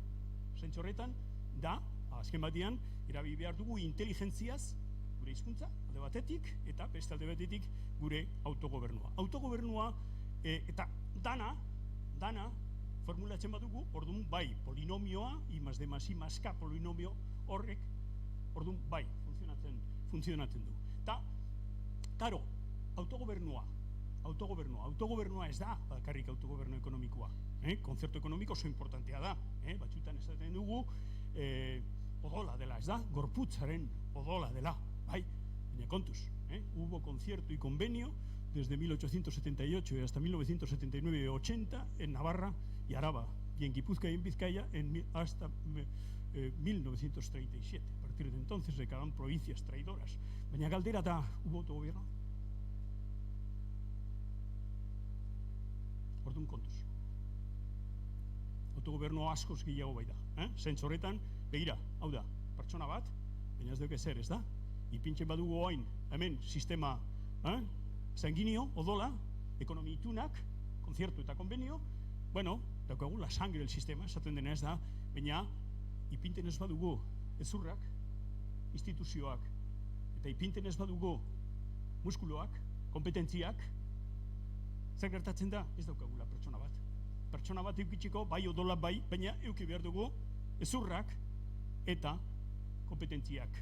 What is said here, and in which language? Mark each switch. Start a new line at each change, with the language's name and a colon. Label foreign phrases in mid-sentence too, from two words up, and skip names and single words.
Basque: Zeintzu horretan, da, azken batian, erabi behar dugu inteligentziaz gure hizkuntza, alde batetik, eta beste alde batetik gure autogobernua. Autogobernua eta dana, formulatzen badugu, orduan bai, polinomioa,
Spanish: I más D más I más K
Basque: polinomio horrek, orduan bai, funtzionatzen du. Eta, karo, autogobernua ez da, bakarrik autogobernu ekonomikoa. Konzertu ekonomiko oso importantea da. Batzutan esaten dugu, odola dela, ez da? Gorputzaren odola dela, bai? Baina kontuz,
Spanish: hubo concierto y convenio desde 1878 hasta 1979 y 80 en Navarra y Araba, y en Guipúzcoa y en Vizcaya hasta 1937. A partir de entonces se quedaron provincias traidoras.
Basque: Baina galdera da,
Spanish: hubo autogobierno?
Basque: Orduan kontuz. Autogobierno askoz gehiago bai da. Zentzu horretan, begira, hau da, pertsona bat, baina ez duke zer, ez da? Ipintzen badugu hain, hemen,
Spanish: sistema sanguineo,
Basque: odola, ekonomi itunak, konziertu eta konbenio, bueno, daukagu
Spanish: la sangre del sistema,
Basque: esaten dena ez da, baina ipinten ez badugu ezurrak, instituzioak, eta ipinten ez badugu muskuloak, kompetentziak, zer gertatzen da, ez daukagula pertsona bat. Pertsona bat eukitzeko, bai odola bai, baina euki behar dugu ezurrak eta kompetentziak.